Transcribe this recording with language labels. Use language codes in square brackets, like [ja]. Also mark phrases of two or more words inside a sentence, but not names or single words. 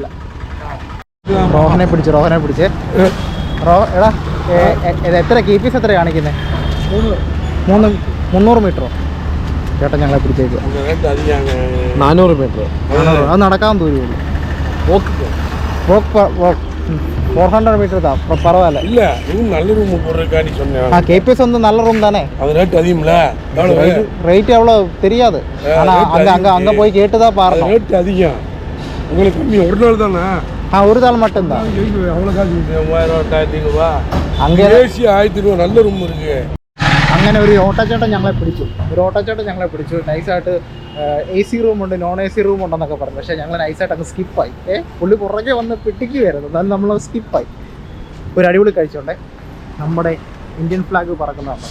[ml] റോഹനെ പിടിച്ചേ എടാ എത്ര KPS എത്ര കാണിക്കുന്നത്? 300 മീറ്ററോ? ചേട്ടാ ഞങ്ങളെ പിടിച്ചേക്കുക 400 മീറ്റർ. അത് നടക്കാൻ ദൂരമുള്ളൂ. 400 മീറ്റർ പറവല്ല. [ta] KPS வந்து நல்ல ரூம் தானே? ரேட் எவ்வளோ தெரியாது. ஆனால் அங்கே போய் கேட்டு தான் பாருங்க. ரேட் அதிகம் உங்களுக்கு கம்மி. ஒரு நாள் தானே? ஒரு நாள் மட்டும்தான். எவ்வளோ காசு? 3000 1500 அங்கே ஏசி 1000 ரூபா நல்ல ரூம் இருக்கு. [ml] അങ്ങനെ ഒരു ഓട്ടോച്ചേട്ടൻ ഞങ്ങളെ പിടിച്ചു. നൈസായിട്ട് AC റൂമുണ്ട്, നോൺ AC റൂം ഉണ്ടെന്നൊക്കെ പറഞ്ഞു. പക്ഷേ ഞങ്ങൾ നൈസായിട്ട് അങ്ങ് സ്കിപ്പായി. പുള്ളി പുറകെ വന്ന് പിടിക്കുകയായിരുന്നു. എന്നാലും നമ്മൾ സ്കിപ്പായി. ഒരു അടിപൊളി കഴിച്ചോണ്ടേ നമ്മുടെ ഇന്ത്യൻ ഫ്ലാഗ് പറക്കുന്നതാണ്.